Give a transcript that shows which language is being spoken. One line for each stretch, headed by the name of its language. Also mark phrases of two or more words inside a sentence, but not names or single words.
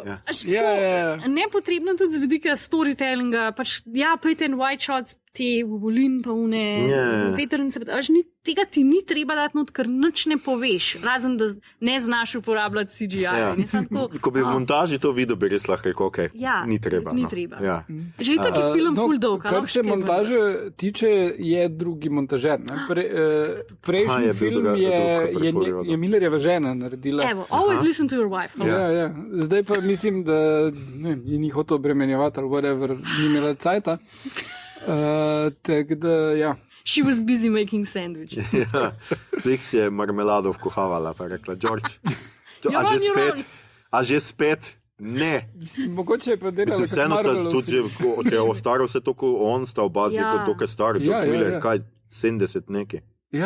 Slovenian: Nepotrebno tudi z vidika storytellinga, pač pejte en
English: white shots,
Slovenian: te volin pa une vetrnice, tega ti ni treba dati not, ker nič ne poveš, razen da ne znaš uporabljati CGI. Ko bi v montaži to videl, bi res lahko rekel, ok, ni treba. Ni treba. Že je taki film full dolg. Kar se montaže tiče, je drugi montažer. Prejšnji film je Millerjeva žena naredila. Evo,
English: always listen to your wife.
Slovenian: Ja. Zdaj pa mislim, da je ni hotel obremenjevati ali whatever, ni imela cajta. Tako da, ja.
English: She was busy making sandwiches.
Slovenian: Zdaj si je marmelado vkuhavala, pa je rekla, George, a že spet? Ne. Mogoče je pa delala kot Marvelov. Tudi, če je ostaro vse to, ko on sta oba, kot to, kaj stari, George Miller, kaj, 70 neki. Ja.